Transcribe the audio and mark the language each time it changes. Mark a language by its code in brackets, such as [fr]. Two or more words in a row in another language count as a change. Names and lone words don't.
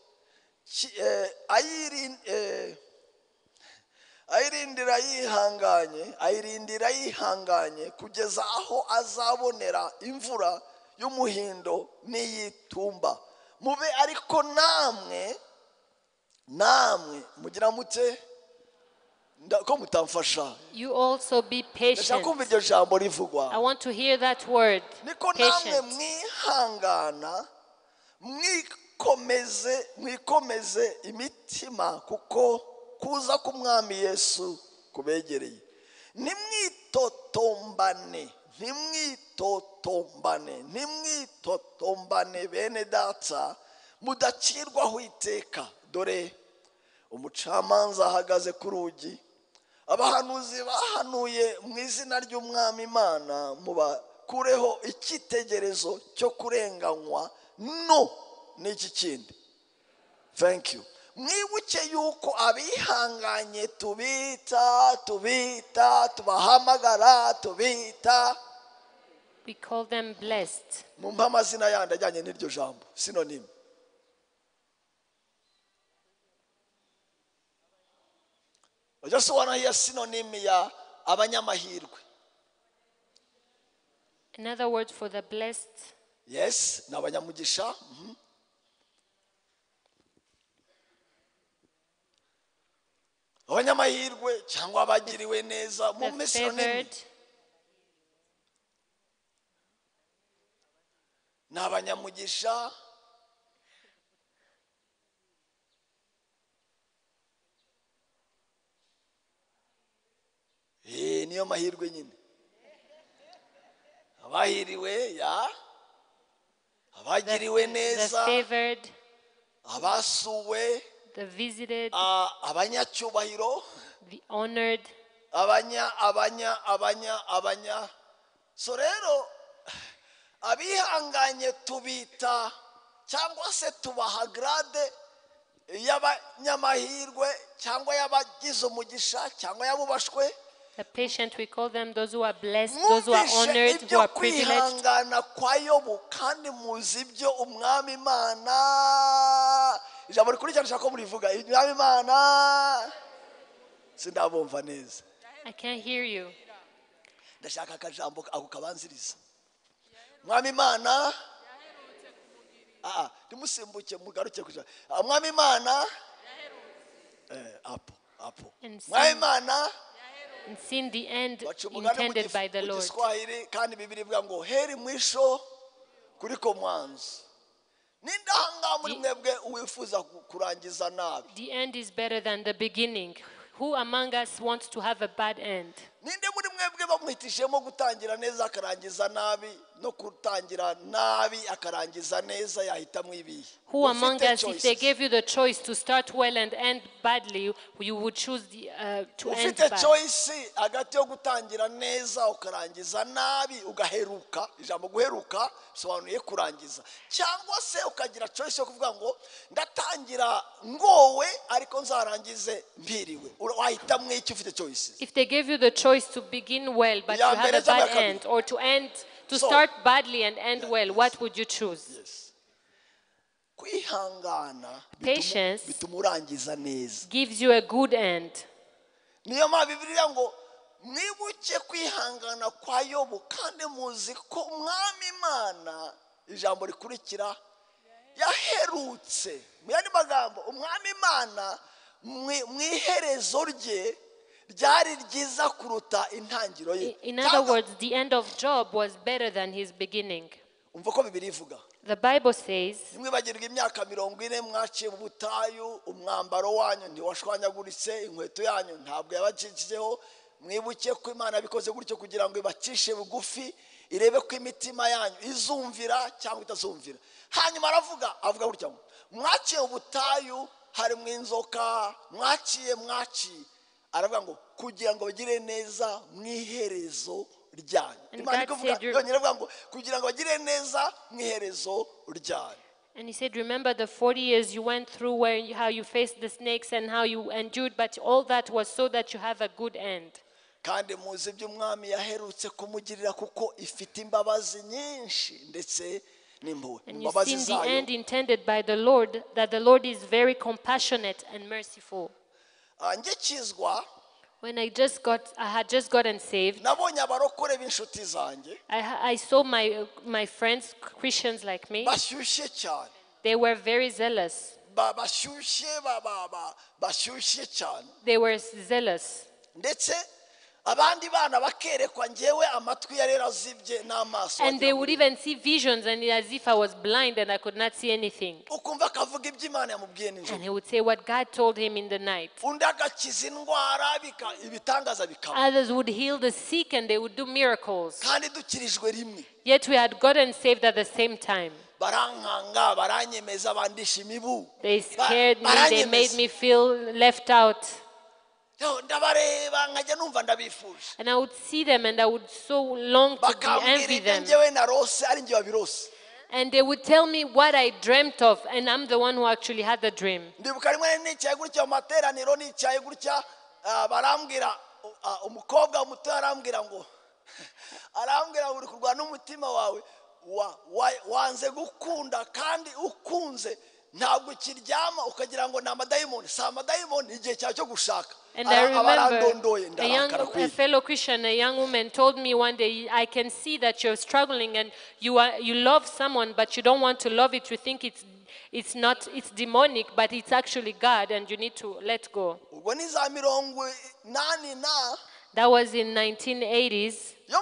[rw] ayirindira yihanganye kugeza aho azabonera imvura y'umuhindo n'iyitumba mube ariko namwe mugira mute ko mutamfasha [en] You also be patient. [rw] ndashaka kumva iryo jambo rivugwa [en] I want to hear that word. [rw] niko namwe [en] Patient. [rw] mwihangana mwikomeze imitima kuko kuza k'umwami Yesu kubegereye ntimwitotombane bene data mudacirwaho iteka dore umucamanza ahagaze ku rugi abahanuzi bahanuye mu izina ry'umwami Imana mubakureho icyitegerezo cyo kurenganywa n'iki kindi. [en] Thank you. [rw] Mwibuke yuko abihanganye tubahamagara [en] We call them blessed. [rw] mumpa amazina yandi ajyanye n'iryo jambo synonym. [en] I just want to hear synonym [rw] ya abanyamahirwe. [en] Another word for the blessed. Yes, [rw] ni abanyamugisha. Abanyamahirwe cyangwa abagiriwe neza mu [en] The synonym. favored. [rw] Ni abanyamugisha. Niyo mahirwe nyine. Abahiriwe abagiriwe [en] The [rw] neza, [en] favored. [rw] abasuwe, [en] The visited. [rw] abanyacyubahiro, [en] The honored. [rw] abanya. So rero abihanganye tubita cyangwa se tubaha grade y'abanyamahirwe cyangwa y'abagize umugisha cyangwa y'abubashwe. [en] The patient, we call them those who are blessed, those who are honored, who are privileged. [rw] kwihangana kwa Yobu kandi muzi ibyo umwami Imana ijambo rikurikirana nshaka ko murivuga umwami Imana sindabumva neza. [en] I can't hear you. [rw] Ndashaka akajambo ako kabanziriza umwami Imana ndimusimbuke mugaruke kuja umwami Imana apo umwami Imana [en] And seen the end [rw] baca umugani [en] intended by the [rw] mu [en] Lord. [rw] Giswahili kandi Bibiri ivuga ngo [sw] heri mwisho kuriko mwanzo. [rw] Nindahanga muri mwebwe uwifuza kurangiza nabi. [en] The end is better than the beginning. Who among us wants to have a bad end? [rw] ninde muri mwebwe bamuhitishemo gutangira neza akarangiza nabi no kutangira nabi akarangiza neza yahitamo ibihe? [en] Who among us, if they gave you the choice to start well and end badly, you would choose to end [rw] ufite [en] bad? [rw] choice hagati yo gutangira neza ukarangiza nabi ugaheruka, ijambo guheruka bisobanuye kurangiza, cyangwa se ukagira choice yo kuvuga ngo ndatangira ngowe ariko nzarangize mpiriwe? Wahitamo iki ufite choices? [en] If they gave you the choice to begin well but you have a bad end, or to start badly and end well, what would you choose? Yes. [rw] Kwihangana [en] Patience [rw] bituma urangiza neza. [en] gives you a good end. [rw] Niyo mpamvu Bibiliya ngo mwibuke kwihangana kwa Yobu kandi muzi ko umwami Imana, ijambo rikurikira, yaherutse. Mu yandi magambo, umwami Imana mu iherezo rye ryari ryiza kuruta intangiriro ye. [en] In other words, the end of Job was better than his beginning. [rw] Umva ko Bibiliya ivuga. [en] The Bible says, [rw] Mwibagirwa imyaka 40 mwaciye mu butayu, umwambaro wanyu ntiwashwanyaguritse, inkweto yanyu ntabwo yabacikijeho. Mwibuke ko Imana bikoze gutyo kugira ngo ibacishe bugufi, irebe ko imitima yanyu izumvira cyangwa itazumvira. Hanyuma avuga gutya ngo mwaciye mu butayu harimo inzoka, mwaciye aravuga ngo kugira ngo bagire neza mwiherezo ryanyu. Imana ikuvuga yonyine avuga ngo kugira ngo bagire neza mwiherezo ryanyu. [en] and he said, remember the 40 years you went through how you faced the snakes and how you endured, but all that was so that you have a good end. [rw] Kandi muzi ibyo umwami yaherutse kumugirira kuko ifite imbabazi nyinshi ndetse n'impuhwe. [en] And you've seen the end intended by the Lord, that the Lord is very compassionate and merciful. [rw] Ngikizwa, [en] When I had just gotten saved, [rw] nabonye abarokore b'inshuti zanjye [en] I saw my friends, Christians like me, [rw] bashyushye cyane. [en] they were very zealous. [rw] bashyushye cyane. [en] They were zealous. [rw] Ndetse abandi bana bakerekwa njyewe amatwi yarera zibye n'amaso. [en] And they would even see visions, and as if I was blind and I could not see anything. [rw] Ukumva akavuga ibyo Imana yamubwiye nijoro. [en] And he would say what God told him in the night. [rw] Undi agakiza indwara ibitangaza bikaba. [en] Others would heal the sick and they would do miracles. [rw] Kandi dukirijwe rimwe. [en] Yet we had gotten saved at the same time. [rw] Barankanga, baranyemeza, bandisha imibu. [en] They scared me, they made me feel left out. [rw] Ndabareba nkajya numva ndabifuje. [en] And I would see them and I would so long to envy them. [rw] Njyewe narose ari njye wabirose. [en] And they would tell me what I dreamt of, and I'm the one who actually had the dream. [rw] Ndibuka rimwe nicaye gutya mu materaniro, nicaye gutya barambwira, umukobwa muto arambwira ngo uri kurwana n'umutima wawe, wanze gukunda kandi ukunze ntabwo kiryama ukagira ngo ni amadayimoni. Si amadayimoni, igihe cyawe cyo gushaka. [en] And I remember a fellow Christian, a young woman, told me one day, I can see that you're struggling and you love someone, but you don't want to love it. You think it's demonic, but it's actually God, and you need to let go. That was in 1980s.